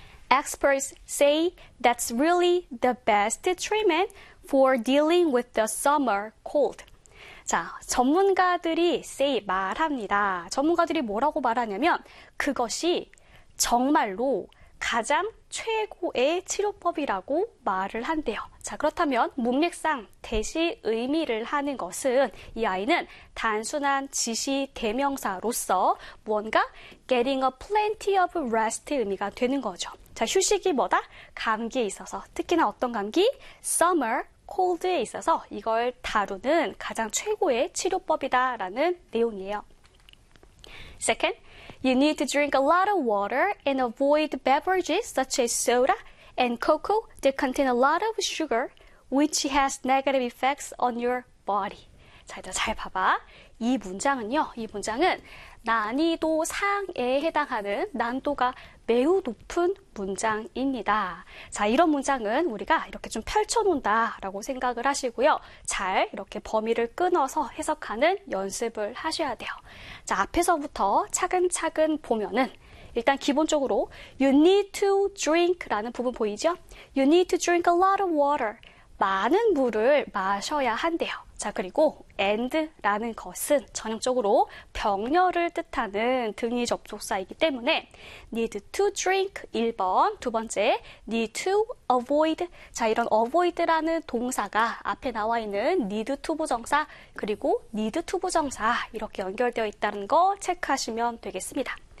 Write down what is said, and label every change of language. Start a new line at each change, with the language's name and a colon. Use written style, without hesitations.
English: Experts say that's really the best treatment for dealing with the summer cold.
Korean: 자, 전문가들이
English: say
Korean: 말합니다. 전문가들이 뭐라고 말하냐면 그것이 정말로 가장 최고의 치료법이라고 말을 한대요. 자, 그렇다면 문맥상 대시 의미를 하는 것은 이 아이는 단순한 지시 대명사로서 무언가
English: getting a plenty of rest
Korean: 의 의미가 되는 거죠. 자, 휴식이 뭐다? 감기에 있어서 특히나 어떤 감기?
English: summer cold
Korean: 에 있어서 이걸 다루는 가장 최고의 치료법이다라는 내용이에요.
English: Second, you need to drink a lot of water and avoid beverages such as soda and cocoa that contain a lot of sugar, which has negative effects on your body.
Korean: 자, 이제 잘 봐봐. 이 문장은요, 이 문장은 난이도 상에 해당하는 난도가 매우 높은 문장입니다. 자, 이런 문장은 우리가 이렇게 좀 펼쳐놓는다라고 생각을 하시고요. 잘 이렇게 범위를 끊어서 해석하는 연습을 하셔야 돼요. 자, 앞에서부터 차근차근 보면은 일단 기본적으로
English: you need to drink
Korean: 라는 부분 보이죠?
English: You need to drink a lot of water.
Korean: 많은 물을 마셔야 한대요. 자, 그리고 and라는 것은 전형적으로 병렬을 뜻하는 등이 접속사이기 때문에
English: need to drink
Korean: 1번, 두 번째
English: need to avoid.
Korean: 자, 이런 avoid라는 동사가 앞에 나와 있는 need to 부정사 그리고 need to 부정사 이렇게 연결되어 있다는 거 체크하시면 되겠습니다.